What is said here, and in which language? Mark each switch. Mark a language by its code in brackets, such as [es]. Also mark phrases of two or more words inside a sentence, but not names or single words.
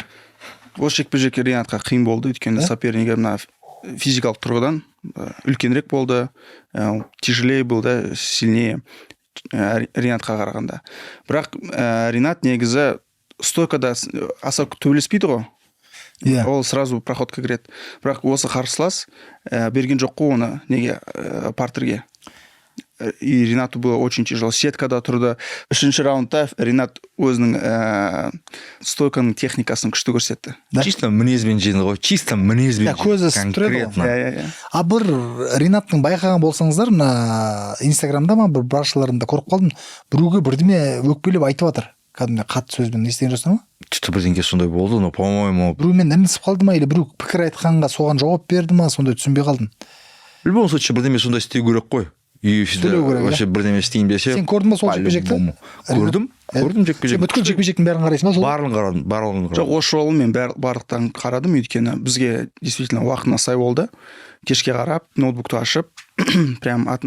[kk] Осы жекпе-жек Ринатқа қиын болды, өйткені сопернигі мына физикалық тұрғыдан үлкенірек болды, тяжелее болды, сильнее Ринатқа қарағанда. Бірақ Ринат негізі стойкада аса төбелеспейді ғой. Ол сразу проходқа кіреді. Бірақ осы қарсылас берген жоқ қой оны неге партерге. [ru] И Ринату было очень тяжело. [kk] Сеткада тұрды. 3-ші раундта Ринат өзінің стойканың техникасын күшті көрсетті. Чисто мінезбен жеңді ғой. Чисто мінезбен. Көзі конкретно. А бір Ринаттың байқаған болсаңыздар, мына Инстаграмда ма бір баршаларында көріп қалдым. Біреуге бірдеме өкпелеп айтып жатыр. Кәдімгі қатты сөзбен естіген жоқсың ба? Что-то бірдеңке сондай болды, [ru] но по-моему. [kk] Біреумен інісіп қалды ма, или біреу пікір айтқанға соған жауап берді ма, сондай түсінбей қалдым. [ru] В любом случае [kk] бірдеме сондай істеу керек қой. UFC-де вообще бірдеме істейін десе. Сен көрдің ба сол жекпе-жекті? Көрдім жекпе-жекті. Бүткіл жекпе-жектің бәрін қарайсың ба? Барлығын қарадым. Жоқ, осы жолы мен барлықтан қарадым, өйткені бізге действительно уақытына сай болды. Кешке қарап, ноутбукты ашып, прям атын